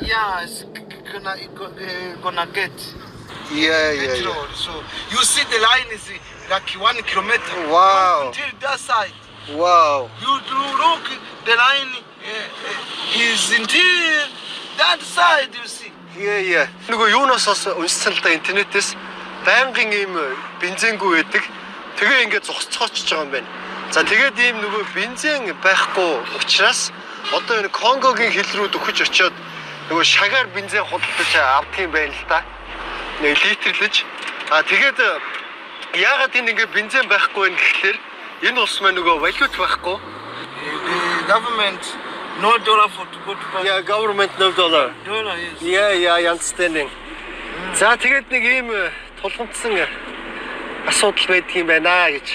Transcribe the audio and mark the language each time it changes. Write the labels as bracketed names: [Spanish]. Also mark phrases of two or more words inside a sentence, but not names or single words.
[English] Yeah, it's gonna get Yeah, yeah, petrol. yeah. So you see the line is like 1 kilometer. Wow. Until that side. Wow. You do look, the line is until that side, you see. Yeah, yeah. [Mongolian] Нөгөө юунаас уншсан л да интернетээс байнгын ийм бензингүй байдаг. Тэгээ ингээд зогсцоочж байгаа юм байна. За тэгээд ийм нөгөө бензин байхгүй учраас одоо энэ Конгогийн хил рүү дөхөж очиод нөгөө шагаар бензин худалдаж авдаг юм байна л да. Нэг литрлэж. Тэгээд яагаад энэ ингээд бензин байхгүй вэ гэхэлэр энэ улс маань нөгөө валют байхгүй. [English] The government no dollar for to go to bank. Yeah, government no dollar. Dollar is. Yeah, I understanding. [Mongolian] За тэгээд нэг ийм тулгамдсан асуудал байдаг юм байна гэж